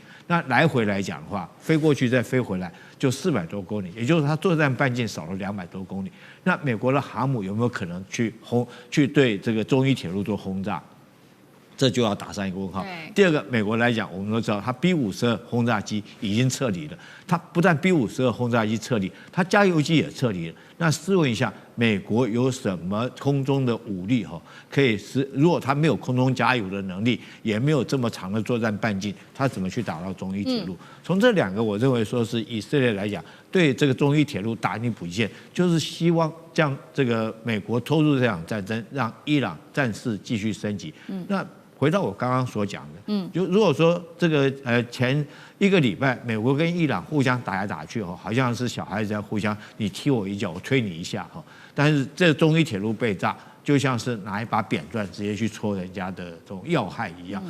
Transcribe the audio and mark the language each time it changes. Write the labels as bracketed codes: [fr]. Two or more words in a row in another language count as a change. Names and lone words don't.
[zh] 那來回來講的話，飛過去再飛回來就400多公里，也就是它作戰半徑少了200多公里。那美國的航母有沒有可能去對這個中伊鐵路做轟炸？這就要打上一個問號。第二個，美國來講，我們都知道，它 B-52轟炸機已經撤離了。它不但 B-52轟炸機撤離，它加油機也撤離了。那試問一下，美國有什麼空中的武力可以如果它沒有空中加油的能力，也沒有這麼長的作戰半徑，它怎麼去打到中伊鐵路？從這兩個，我認為說是以色列來講，對這個中伊鐵路打你補給線，就是希望將這個美國拖入這場戰爭，讓伊朗戰事繼續升級。那回到我剛剛所講的，就如果說這個前1個禮拜，美國跟伊朗互相打來打去好像是小孩子在互相你踢我一腳，我推你一下但是這中伊鐵路被炸，就像是拿一把扁鑽直接去戳人家的這種要害一樣。